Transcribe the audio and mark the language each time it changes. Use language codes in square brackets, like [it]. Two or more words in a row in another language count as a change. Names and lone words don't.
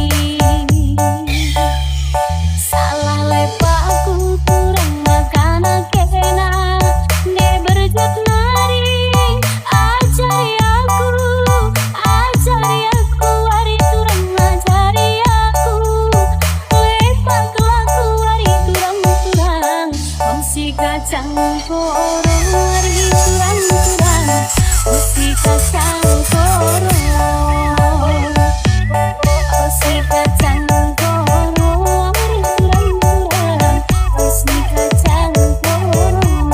[btx] Salah lepaku turang makana kena, de berjut nari. [id] Ajari aku [btx] hari turang [id] ajari aku, [btx] lepak laku hari turang-turang, si kacang koro hari turang-turang, si kacang koro, si kacang koro hari turang-turang, si kacang koro.